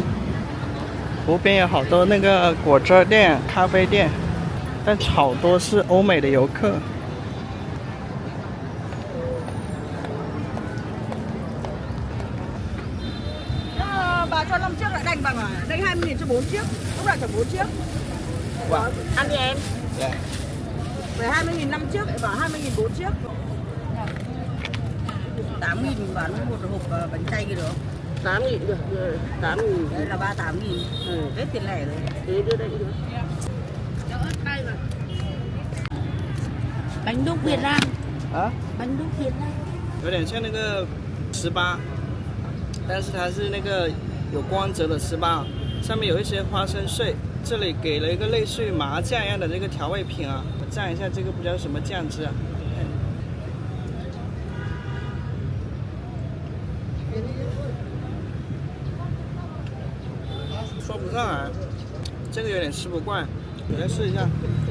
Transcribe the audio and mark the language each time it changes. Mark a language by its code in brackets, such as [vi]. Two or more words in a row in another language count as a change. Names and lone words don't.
[zh] 湖边有好多那个果汁店、咖啡店，但好多是欧美的游客。 [vi] Bà cho 5 chiếc lại đành bằng à? Đành 20.000 cho 4 chiếc. Lúc nào chở 4 chiếc. Wow. Ăn đi em. Yeah. Về 20.000 5 chiếc, lại bảo 20.000 4 chiếc. 8.000 bán một hộp bánh chay kia được không? 8.000 được, 8.000. Đây là 38.000. Hết tiền lẻ rồi. Thế đưa đây được. Bánh đúc Việt Nam. [zh] 啊， [vi] Bánh đúc Việt Nam. [zh] 有点像那个糍粑，但是它是那个有光泽的糍粑，上面有一些花生碎。这里给了一个类似于麻酱一样的这个调味品啊，我蘸一下这个不知道什么酱汁啊。说不上来，这个有点吃不惯，我再试一下。